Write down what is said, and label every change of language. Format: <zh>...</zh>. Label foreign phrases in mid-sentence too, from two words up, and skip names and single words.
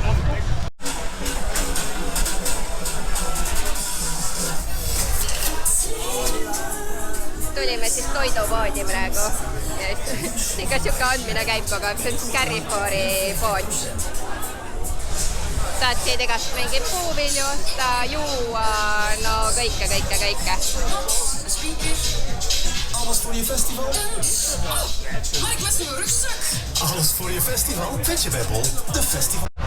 <et>Tulime siis toidupoodi praegu ja ikka siuke andmine käib kogu aeg, see on siis Carrefouri pood. Saad siit igast mingi puuvilju osta, juua, no kõike.</et> <nl>Alles voor je festival? Maar ik met mijn rugzak. Alles voor je festival? Vetje Weppel, de festival.</nl>